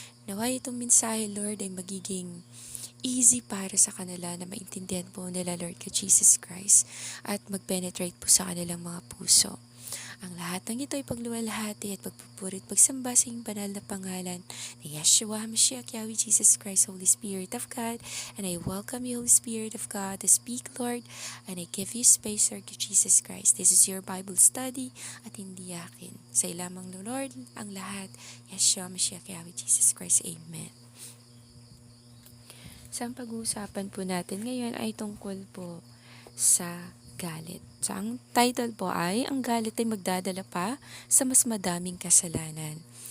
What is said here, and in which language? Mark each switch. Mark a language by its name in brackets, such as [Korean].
[Filipino] Naway itong mensahe, Lord, ay magiging easy para sa kanila na maintindihan po nila, Lord, kay Jesus Christ. At mag-penetrate po sa kanilang mga puso. Ang lahat ng ito ay pagluwalhati at pagpupurit, pagsamba sa iyong banal na pangalan ni Yeshua HaMashiach, Yahweh Jesus Christ, [English] Holy Spirit of God. And I welcome you, Holy Spirit of God, to speak, Lord. And I give you space, Lord, to Jesus Christ. This is your Bible study [Filipino] at hindi akin. Sa ilamang, Lord, ang lahat. Yeshua HaMashiach, Yahweh Jesus Christ. Amen. Sa pag-uusapan po natin ngayon ay tungkol po sa galit. So, ang title po ay, ang galit ay magdadala pa sa mas madaming kasalanan.